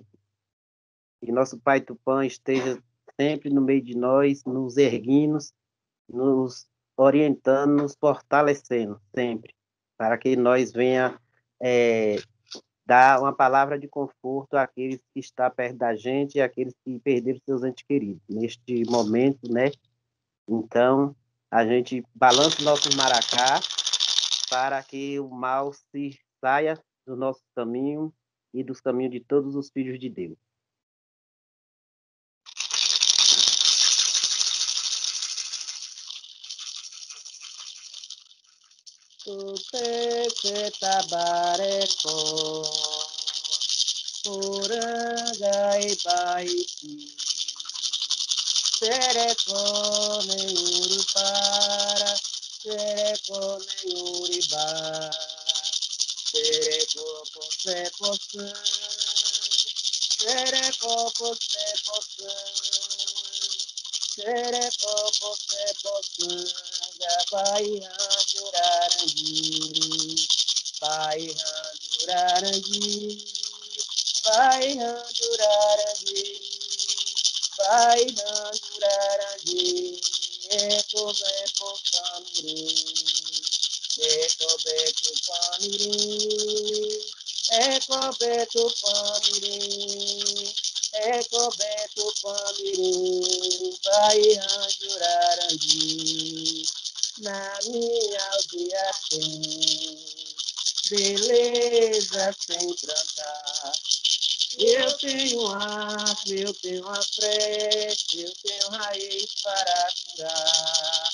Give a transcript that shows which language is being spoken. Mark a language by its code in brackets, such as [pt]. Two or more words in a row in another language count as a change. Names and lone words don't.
[pt] Que nosso Pai Tupã esteja sempre no meio de nós, nos erguindo, nos orientando, nos fortalecendo sempre, para que nós venha dar uma palavra de conforto àqueles que estão perto da gente e àqueles que perderam seus entes queridos neste momento, né? Então, a gente balança o nosso maracá para que o mal se saia do nosso caminho e dos caminhos de todos os filhos de Deus. [yrl] Tupe tabareko, puranga e baiti, sereko ne urupara, sereko ne uriba, sereko pose pose, sereko pose pose, sereko pose pose, [pt] vai [yrl] Jurarangi, vai Jurarangi, vai Jurarangi, vai Jurarangi, eco beco camiri, eco beco camiri, eco beco camiri, eco beco camiri, [pt] vai Jurarangi. Na minha aldeia tem beleza sem tratar. Eu tenho arte, eu tenho a frente, eu tenho raiz para curar.